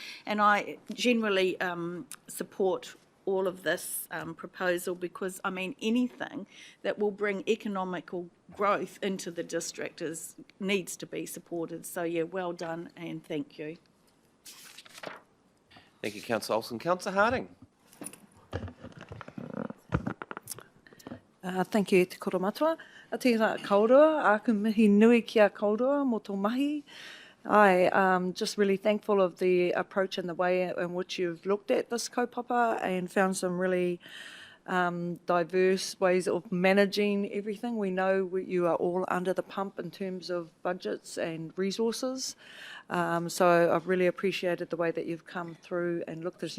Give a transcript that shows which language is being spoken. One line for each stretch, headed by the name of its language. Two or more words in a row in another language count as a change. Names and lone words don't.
English: And I generally support all of this proposal because, I mean, anything that will bring economical growth into the district needs to be supported. So, yeah, well done and thank you. Thank you, Councillor Olsen. Councillor Harding. Thank you,
Māori: Te Koro Matua. A tēnā kaurua, aku mihi nui kia kaurua mō tō mahi.
English: I am just really thankful of the approach and the way in which you've looked at this kaupapa and found some really diverse ways of managing everything. We know you are all under the pump in terms of budgets and resources. So I've really appreciated the way that you've come through and looked at this.